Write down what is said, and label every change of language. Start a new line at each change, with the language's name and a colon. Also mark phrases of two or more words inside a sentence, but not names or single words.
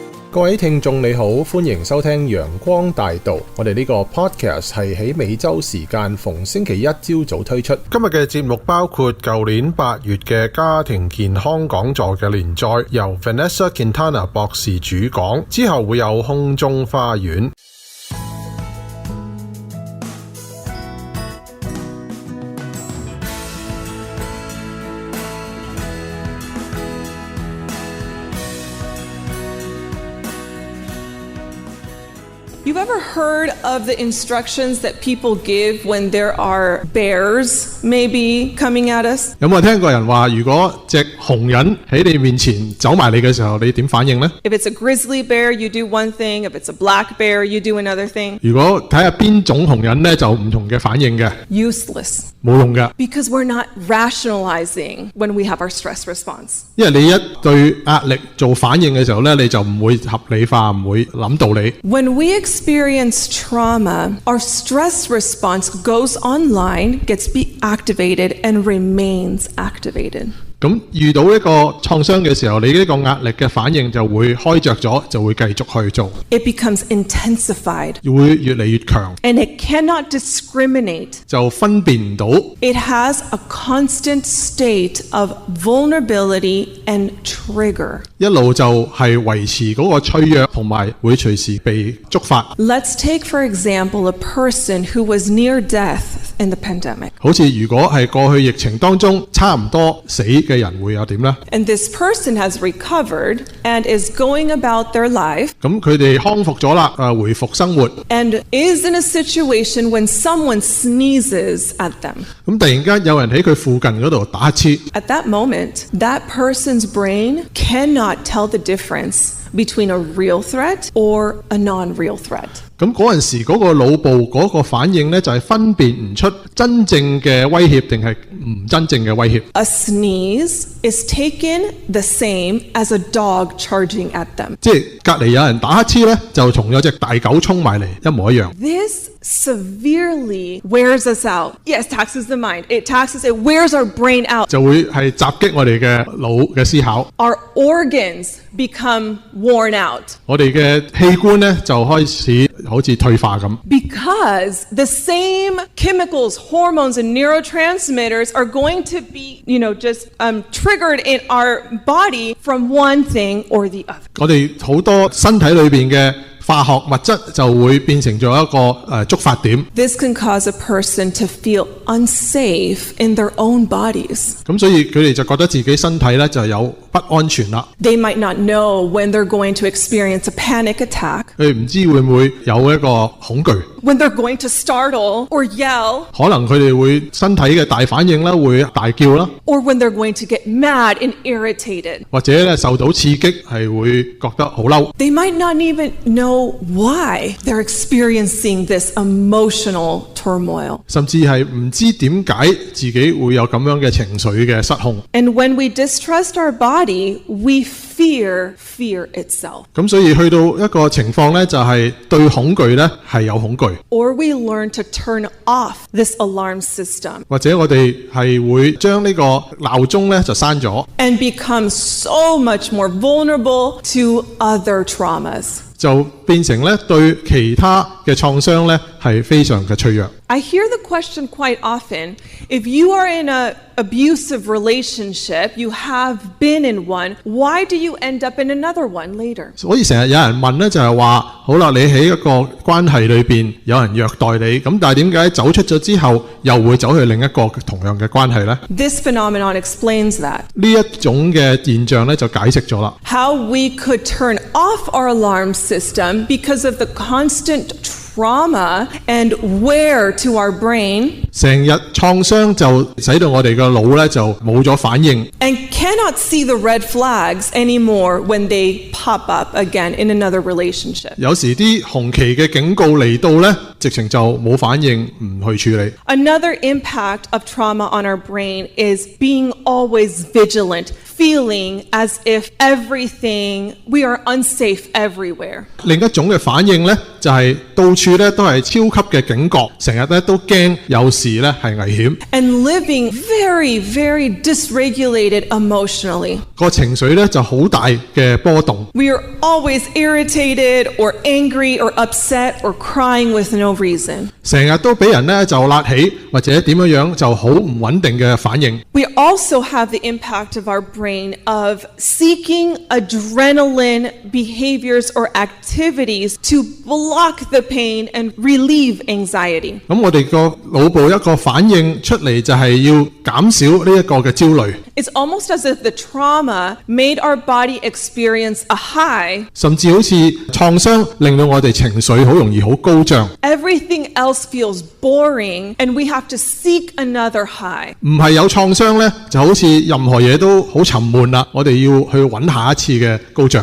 Cantonese: 各位聽眾你好，歡迎收聽陽光大道。我哋呢個 podcast 係喺美洲時間逢星期一朝早推出。今日嘅節目包括舊年8月嘅家庭健康講座嘅連載，由 Vanessa Quintana 博士主講，之後會有空中花園。
English: You've ever heard of the instructions that people give when there are bears maybe coming at us?
Cantonese: 有冇聽過人話，如果隻熊人喺你面前走埋你嘅時候，你點反應呢？
English: If it's a grizzly bear, you do one thing. If it's a black bear, you do another thing.
Cantonese: 如果睇下邊種熊人呢，就唔同嘅反應嘅。
English: Useless.
Cantonese: 冇用嘅。
English: Because we're not rationalizing when we have our stress response.
Cantonese: 因為你一對壓力做反應嘅時候呢，你就唔會合理化，唔會諗道理。
English: When we experience trauma, our stress response goes online, gets activated, and remains activated.
Cantonese: 咁遇到一個創傷嘅時候，你呢個壓力嘅反應就會開着咗，就會繼續去做。
English: It becomes intensified.
Cantonese: 會越嚟越強。
English: And it cannot discriminate.
Cantonese: 就分辨唔到。
English: It has a constant state of vulnerability and trigger.
Cantonese: 一路就係維持嗰個脆弱，同埋會隨時被觸發。
English: Let's take for example a person who was near death in the pandemic.
Cantonese: 好似如果係過去疫情當中差唔多死嘅人會有點呢？
English: And this person has recovered and is going about their life.
Cantonese: 咁佢哋康復咗啦，回復生活。
English: And is in a situation when someone sneezes at them.
Cantonese: 咁突然間有人喺佢附近嗰度打乞嗤。
English: At that moment, that person's brain cannot tell the difference between a real threat or a non-real threat.
Cantonese: 咁嗰陣時嗰個腦部嗰個反應呢，就係分辨唔出真正嘅威脅定係唔真正嘅威脅。
English: A sneeze is taken the same as a dog charging at them.
Cantonese: 即係隔離有人打乞嗤呢，就同有隻大狗衝埋嚟一模一樣。
English: This severely wears us out. Yes, taxes the mind. It wears our brain out.
Cantonese: 就會係襲擊我哋嘅腦嘅思考。
English: Our organs become worn out.
Cantonese: 我哋嘅器官呢，就開始好似退化咁。
English: Because the same chemicals, hormones, and neurotransmitters are going to be, just triggered in our body from one thing or the other.
Cantonese: 我哋好多身體裏邊嘅化學物質就會變成咗一個觸發點。
English: This can cause a person to feel unsafe in their own bodies.
Cantonese: 咁所以佢哋就覺得自己身體咧就有不安全啦。
English: They might not know when they're going to experience a panic attack.
Cantonese: 佢唔知會唔會有一個恐懼。
English: When they're going to startle or yell.
Cantonese: 可能佢哋會身體嘅大反應啦，會大叫啦。
English: Or when they're going to get mad and irritated.
Cantonese: 或者咧受到刺激係會覺得好嬲。
English: They might not even know why they're experiencing this emotional turmoil.
Cantonese: 甚至係唔知點解自己會有咁樣嘅情緒嘅失控。
English: And when we distrust our body, we fear itself.
Cantonese: 咁所以去到一個情況咧，就係對恐懼咧係有恐懼。
English: Or we learn to turn off this alarm system.
Cantonese: 或者我哋係會將呢個鬧鐘咧就閂咗。
English: And become so much more vulnerable to other traumas.
Cantonese: 就變成咧對其他嘅創傷咧係非常嘅脆弱。
English: I hear the question quite often, if you are in an abusive relationship, you have been in one, why do you end up in another one later?
Cantonese: 所以成日有人問咧就係話，好啦，你喺一個關係裏邊有人虐待你，咁但係點解走出咗之後又會走去另一個同樣嘅關係呢？
English: This phenomenon explains that.
Cantonese: 呢一種嘅現象咧就解釋咗啦。
English: How we could turn off our alarm system because of the constant trauma and wear to our brain.
Cantonese: 成日創傷就使到我哋個腦咧就冇咗反應。
English: And cannot see the red flags anymore when they pop up again in another relationship.
Cantonese: 有時啲紅旗嘅警告嚟到咧，直情就冇反應，唔去處理。
English: Another impact of trauma on our brain is being always vigilant, feeling as if we are unsafe everywhere.
Cantonese: 另一種嘅反應咧，就係到處咧都係超級嘅警覺，成日咧都驚有時咧係危險，
English: and living very, very dysregulated emotionally.
Cantonese: 個情緒咧就好大嘅波動。
English: We are always irritated or angry or upset or crying with no reason.
Cantonese: 成日都俾人咧就辣起，或者點樣就好唔穩定嘅反應。
English: We also have the impact of our brain of seeking adrenaline behaviors or activities to block the pain and relieve anxiety.
Cantonese: 咁我哋個腦部一個反應出嚟就係要減少呢一個嘅焦慮，
English: It's almost as if the trauma made our body experience a high.
Cantonese: 甚至好似創傷令到我哋情緒好容易好高漲。
English: Everything else feels boring and we have to seek another high.
Cantonese: 唔係有創傷呢，就好似任何嘢都好沉悶啦，我哋要去揾下一次嘅高漲。